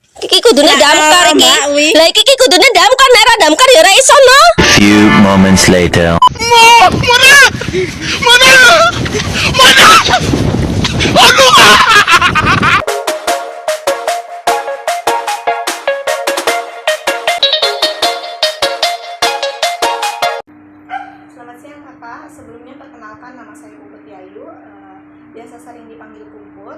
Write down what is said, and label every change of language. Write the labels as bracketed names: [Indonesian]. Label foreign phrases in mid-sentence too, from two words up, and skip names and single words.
[Javanese] iki kudune damkar iki. Lah iki kudune damkar nek ora damkar ya ora iso no. [English] Few moments later. [Indonesian] Selamat siang kakak, sebelumnya perkenalkan nama saya Puput Yayu, biasa sering dipanggil Puput.